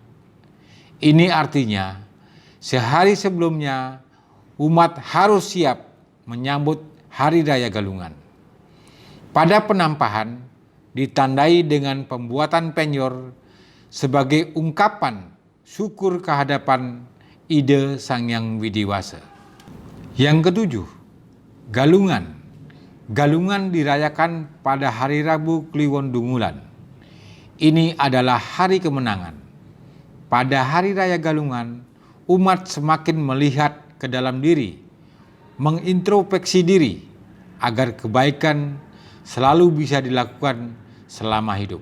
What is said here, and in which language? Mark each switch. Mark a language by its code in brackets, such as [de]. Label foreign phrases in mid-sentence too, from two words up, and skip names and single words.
[id] Ini artinya sehari sebelumnya umat harus siap menyambut Hari Raya Galungan. Pada penampahan ditandai dengan pembuatan penyor sebagai ungkapan syukur kehadapan ide Sang Hyang Widiwasa. Yang ketujuh, galungan. Galungan dirayakan pada hari Rabu Kliwon Dungulan. Ini adalah hari kemenangan. Pada hari raya Galungan, umat semakin melihat ke dalam diri, mengintrospeksi diri agar kebaikan selalu bisa dilakukan selama hidup.